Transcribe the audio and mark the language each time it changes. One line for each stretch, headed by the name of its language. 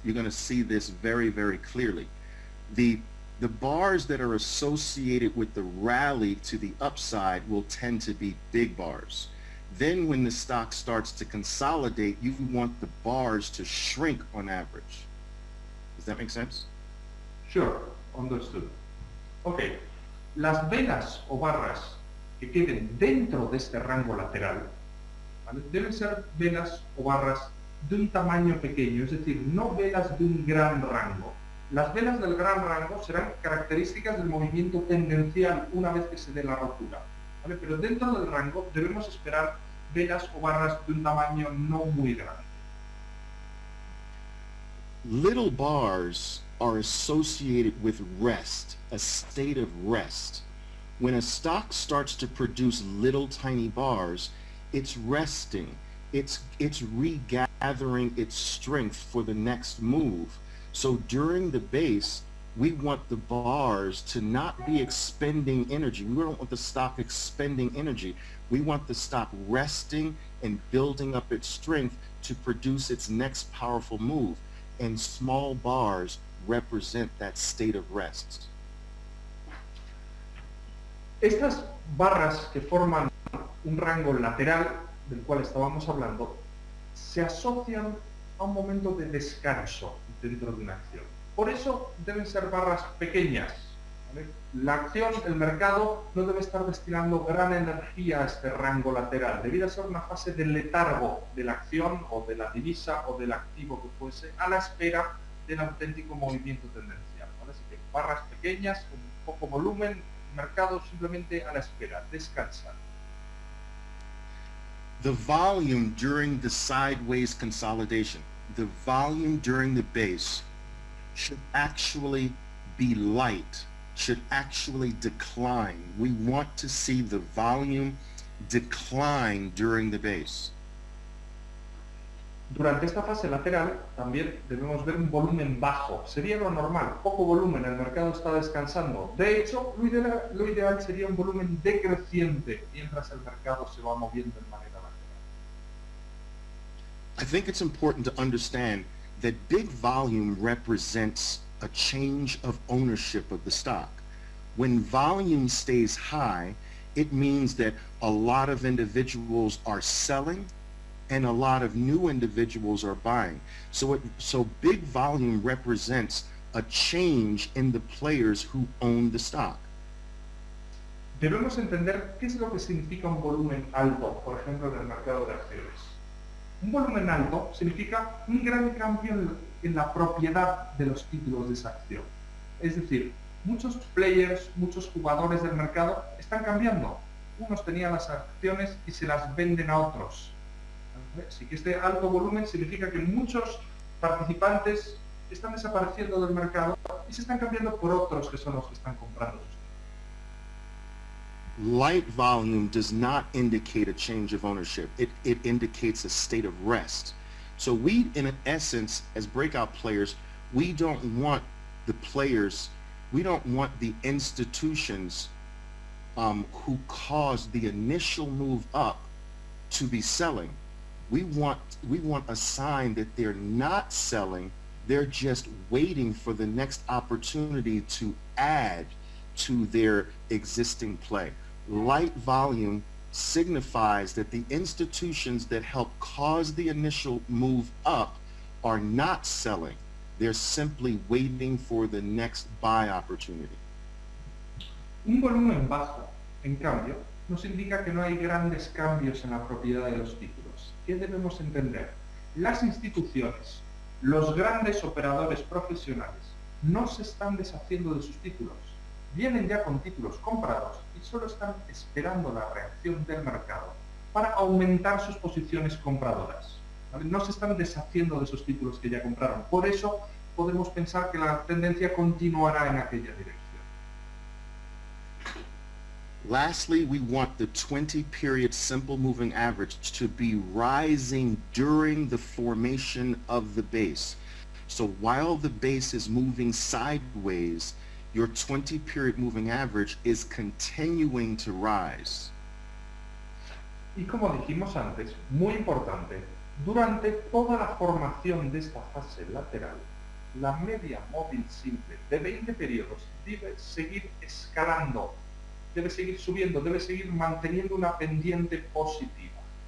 English: You're gonna see this very, very clearly. The bars that are associated with the rally to the upside will tend to be big bars. Then when the stock starts to consolidate, you want the bars to shrink on average. Does that make sense? Sure, understood.
Spanish: Ok, las velas o barras que queden dentro de este rango lateral, ¿vale? Deben ser velas o barras de un tamaño pequeño, es decir, no velas de un gran rango. Las velas del gran rango serán características del movimiento tendencial una vez que se dé la rotura, ¿vale? Pero dentro del rango debemos esperar velas o barras de un tamaño no muy grande.
English: Little bars are associated with rest, a state of rest. When a stock starts to produce little tiny bars, it's resting. It's regathering its strength for the next move. So during the base, we want the bars to not be expending energy. We don't want the stock expending energy. We want the stock resting and building up its strength to produce its next powerful move. And small bars represent that state of rest.
Spanish: Estas barras que forman un rango lateral del cual estábamos hablando se asocian a un momento de descanso dentro de una acción. Por eso deben ser barras pequeñas, ¿vale? La acción, el mercado, no debe estar destinando gran energía a este rango lateral. Debería ser una fase de letargo de la acción o de la divisa o del activo que fuese a la espera del auténtico movimiento tendencial, ¿vale? Así que barras pequeñas, con poco volumen, mercado simplemente a la espera, descansar.
English: The volume during the sideways consolidation, the volume during the base should actually be light, should actually decline. We want to see the volume decline during the base.
Spanish: Durante esta fase lateral también debemos ver un volumen bajo. Sería lo normal, poco volumen, el mercado está descansando. De hecho, lo ideal sería un volumen decreciente mientras el mercado se va moviendo de manera lateral.
English: I think it's important to understand that big volume represents a change of ownership of the stock. When volume stays high, it means that a lot of individuals are selling and a lot of new individuals are buying. So big volume represents a change in the players who own the stock.
Spanish: Debemos entender qué es lo que significa un volumen alto, por ejemplo, en el mercado de acciones. Un volumen alto significa un gran cambio en la propiedad de los títulos de esa acción. Es decir, muchos players, muchos jugadores del mercado están cambiando. Unos tenían las acciones y se las venden a otros. Así que este alto volumen significa que muchos participantes están desapareciendo del mercado y se están cambiando por otros que son los que están comprando.
English: Light volume does not indicate a change of ownership. It indicates a state of rest. So we, in essence, as breakout players, we don't want the players, we don't want the institutions who caused the initial move up to be selling. We want a sign that they're not selling, they're just waiting for the next opportunity to add to their existing play. Light volume signifies that the institutions that help cause the initial move up are not selling. They're simply waiting for the next buy opportunity.
Spanish: Un volumen bajo, en cambio, nos indica que no hay grandes cambios en la propiedad de los títulos. ¿Qué debemos entender? Las instituciones, los grandes operadores profesionales, no se están deshaciendo de sus títulos. Vienen ya con títulos comprados y solo están esperando la reacción del mercado para aumentar sus posiciones compradoras, ¿vale? No se están deshaciendo de esos títulos que ya compraron. Por eso podemos pensar que la tendencia continuará en aquella dirección.
English: Lastly, we want the 20-period simple moving average to be rising during the formation of the base. So while the base is moving sideways, your 20-period moving average is continuing to rise.
Spanish: Y como dijimos antes, muy importante, durante toda la formación de esta fase lateral, la media móvil simple de 20 periodos debe seguir escalando, debe seguir subiendo, debe seguir manteniendo una pendiente positiva.